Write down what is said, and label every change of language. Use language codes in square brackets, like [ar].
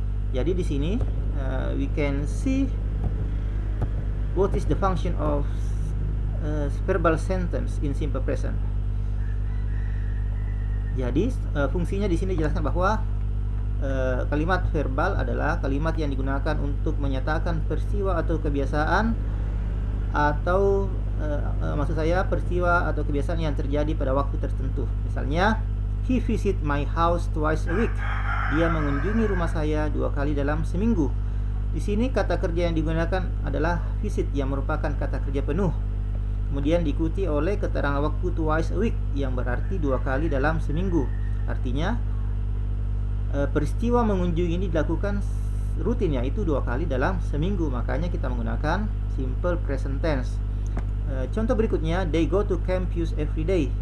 [id] Jadi di sini [en] we can see what is the function of verbal sentence in simple present. [id] Jadi fungsinya di sini dijelaskan bahwa kalimat verbal adalah kalimat yang digunakan untuk menyatakan peristiwa atau kebiasaan, atau maksud saya peristiwa atau kebiasaan yang terjadi pada waktu tertentu. Misalnya, [en] he visit my house twice a week. [id] Dia mengunjungi rumah saya 2 kali dalam seminggu. Di sini kata kerja yang digunakan adalah visit, yang merupakan kata kerja penuh. Kemudian diikuti oleh keterangan waktu [en] twice a week, [id] yang berarti 2 kali dalam seminggu. Artinya peristiwa mengunjungi ini dilakukan rutin, yaitu 2 kali dalam seminggu. Makanya kita menggunakan simple present tense. Contoh berikutnya, [en] they go to campus every day.